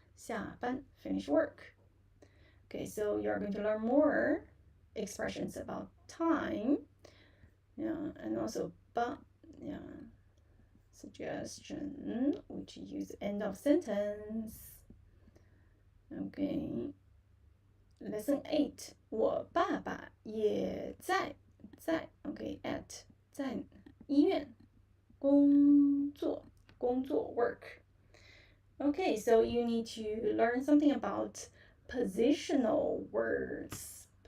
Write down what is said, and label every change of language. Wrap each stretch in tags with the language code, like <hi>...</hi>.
<zh>下班</zh> <en>finish work. Okay, so you're going to learn more expressions about time. And also suggestion, which use end of sentence. Okay. Lesson 8.</en> <zh>我爸爸也在</zh> <en>okay, at</en> <zh>在医院工作</zh> <en>work. Okay, so you need to learn something about positional words.</en>